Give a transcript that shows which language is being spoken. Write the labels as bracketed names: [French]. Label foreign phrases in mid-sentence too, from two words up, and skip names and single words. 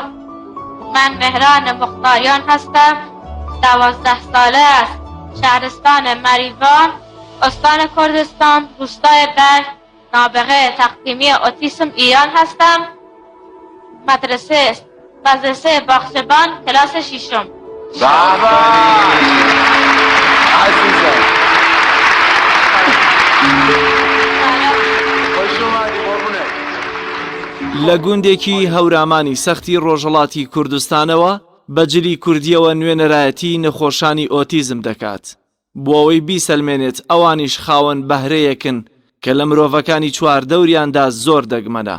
[Persian] من مهران مختاریان هستم، 12 ساله است، شهرستان مریوان، استان کردستان، روستای برگ، نابغه تقدیمی اوتیسم ایران هستم. مدرسه باغچبان، کلاس 6م. بابا عزیزم خوش اومدی قربونت. [Central Kurdish] لە گوندێکی هەورامانی سەختی ڕۆژهەڵاتی کوردستانەوە بەجلی کوردیەوە نوێنەرایەتی نەخۆشانی ئۆتیزم دەکات بۆ ئەوەی بیسەلمێنێت ئەوانیش خاوەن بەهرەیەکن کە لە مرۆڤەکانی چواردەوریاندا زۆر دەگمەنە.